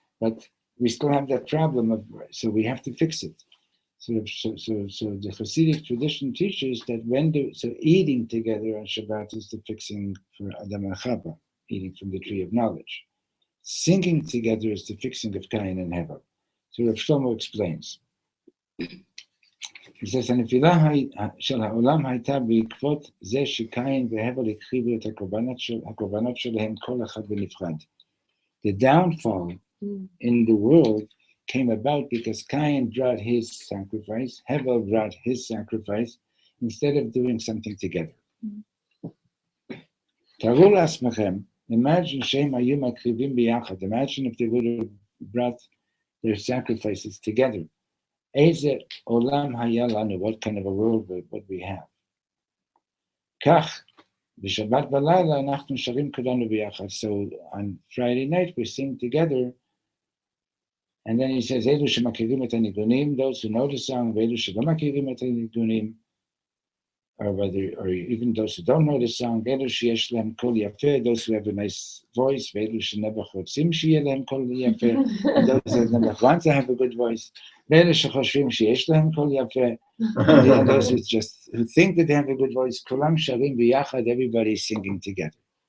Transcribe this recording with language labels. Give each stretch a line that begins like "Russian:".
English: But we still have that problem so we have to fix it. So the Hasidic tradition teaches that eating together on Shabbat is the fixing for Adam and Chava, eating from the tree of knowledge. Singing together is the fixing of Cain and Hevel. So Reb Shlomo explains. He says,
Hebrew: הנפילה של העולם הייתה בעקבות זה שקין והבל הקריבו את הקורבנות שלהם כל אחד בנפרד.
English: The downfall in the world came about because Cain brought his sacrifice, Hevel brought his sacrifice, instead of doing something together.
Hebrew: תארו לעצמכם,
English: imagine
Hebrew: שהם היו מקריבים ביחד,
English: imagine if they would have brought their sacrifices together.
Hebrew: איזה עולם היה לנו,
English: what kind of a world would we have?
Hebrew: כך, בשבת בלילה אנחנו שרים כולנו ביחד.
English: So on Friday night we sing together, and then he says,
Hebrew: אלו שמכירים את הניגונים,
English: those who know the song,
Hebrew: ואלו שלא מכירים את הניגונים,
English: or even those who don't know the song,
Hebrew: ואלו שיש להם קול יפה,
English: those who have a nice voice,
Hebrew: ואלו שנבח רוצים שיהיה להם קול יפה,
English: and those that never want to have a good voice,
Hebrew: ואלו שחושבים שיש להם קול יפה,
English: and those who think that they have a good voice,
Hebrew: כולם שרים ביחד,
English: everybody is singing together.